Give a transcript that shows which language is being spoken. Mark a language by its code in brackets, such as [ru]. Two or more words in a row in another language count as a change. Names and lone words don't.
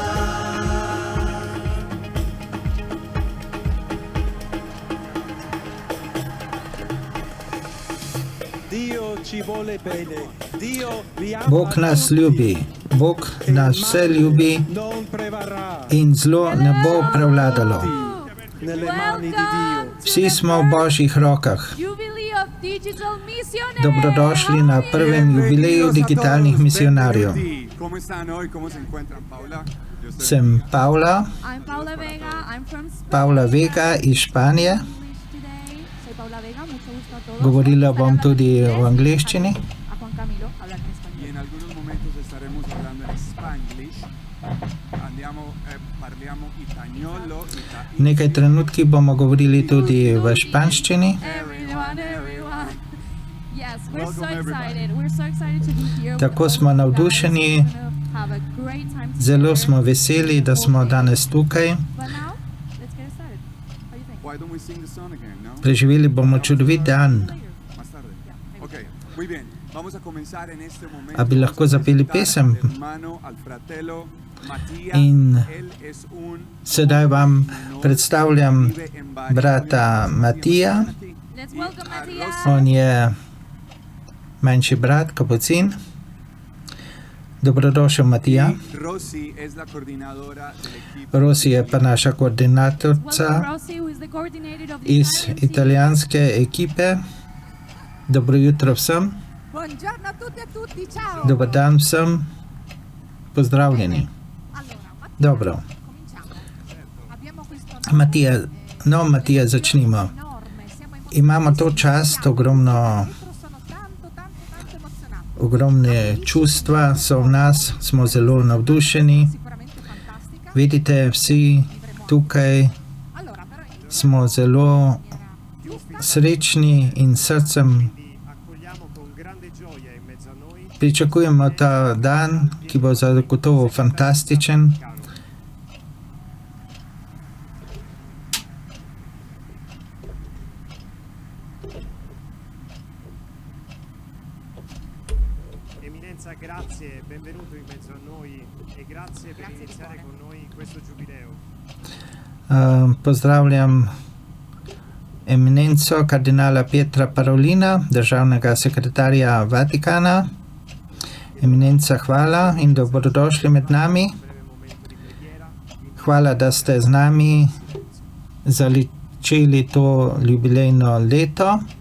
[it] Dio ci vuole bene. Dio vi ama [sl] Bog nas ljubi, Bog nas vse ljubi [it] non prevarrà. [sl] in zlo ne bo prevladalo. [it] Nelle mani di Dio. [sl] Vsi smo v Božjih rokah. [en] Jubilee of Digital Missionaries! [sl] Dobrodošli na prvem jubileju digitalnih misionarjev. [es] ¿Cómo están hoy? ¿Cómo se encuentran, Paula? Yo estoy [sl] Sem Paula, [en] I'm Paula Vega, I'm from Spain. [sl] Paula Vega iz Španije. [en] English today. [es] Soy Paula Vega, mucho gusto a todos. [sl] Govorila bom tudi v angleščini. [es] A Juan Camilo, hablar en y español. en algunos momentos estaremos hablando en Spanglish. [it] Parliamo italiano, [sl] Nekaj trenutki bomo govorili tudi v španščini. [en] Everyone. Yes, we're so excited. We're so excited to be here. [sl] Tako smo navdušeni, [en] Have a great time together. [sl] zelo smo veseli, da smo danes tukaj. [en] But now, let's get started. What do you think? why don't we sing the song again, no? [sl] Preživeli bomo čudovit dan. [es] Más tarde. Ok, muy bien. Vamos a comenzar en este momento. [sl] A bi lahko zapeli pesem? [es] Hermano al fratello Mattia. [sl] In [es] Él es un [sl] sedaj vam predstavljam brata Matija. [en] Let's welcome Matthias. [sl] On je manjši brat, kapucin. Dobrodošel, Matija. [es] Rosy es la coordinadora del equipo. [sl] Rosi je pa naša [en] Welcome [sl] koordinatorica [en] Rosie, who is the coordinator of the [sl] iz [en] Italian team. [sl] italijanske ekipe. Dobro jutro vsem. [it] Buongiorno a tutti e a tutti, ciao. [sl] Dobar dan vsem. Pozdravljeni. [it] Allora, Mattia, [sl] Dobro. [it] cominciamo. Abbiamo questo [sl] Matija, začnimo. [it] enorme, siamo [sl] Imamo to čast, [it] sono tanto emozionato. [sl] ogromne čustva so v nas, smo zelo navdušeni. [it] Sicuramente fantastica. [sl] Vidite, vsi tukaj [it] Allora, però [sl] smo zelo srečni in s srcem pričakujemo ta dan, ki bo zagotovo fantastičen. [it] Eminenza, grazie, benvenuto in mezzo a noi e grazie per iniziare con noi questo giubileo. [sl] Pozdravljam eminenco kardinala Pietra Parolina, državnega sekretarja Vatikana. Eminenca, hvala in dobrodošli med nami. Hvala, da ste z nami začeli to jubilejno leto.